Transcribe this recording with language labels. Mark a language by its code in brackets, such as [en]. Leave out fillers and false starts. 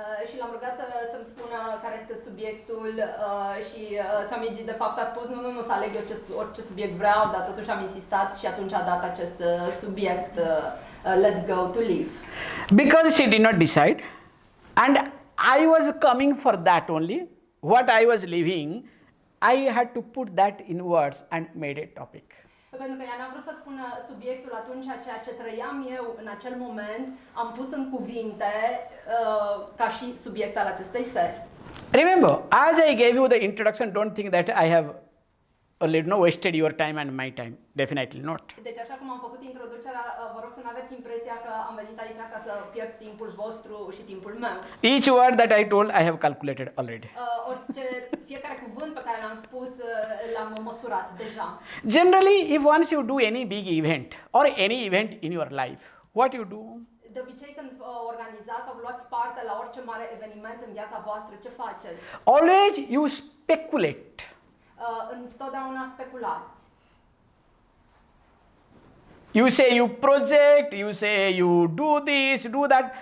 [ro] Și l-am rugat să-mi spună care este subiectul și Swamiji de fapt a spus nu, să aleg orice subiect vreau, dar totuși am insistat și atunci a dat acest subiect, [en] let go to live. Because she did not decide and I was coming for that only, what I was living, I had to put that in words and made a topic. [ro] Pentru că ea n-a vrut să spună subiectul atunci, ceea ce trăiam eu în acel moment, am pus în cuvinte ca și subiect al acestei seri. [en] Remember, as I gave you the introduction, don't think that I have wasted your time and my time. Definitely not. [ro] Deci așa cum am făcut introducerea, vă rog să nu aveți impresia că am venit aici ca să pierd timpul vostru și timpul meu. [en] Each word that I told, I have calculated already. [ro] Fiecare cuvânt pe care l-am spus, l-am măsurat deja. [en] Generally, if once you do any big event or any event in your life, what you do? [ro] De obicei când organizați sau luați parte la orice mare eveniment în viața voastră, ce faceți? [en] Always you speculate. [ro] Întotdeauna speculați. [en] You say you project, you say you do this, do that.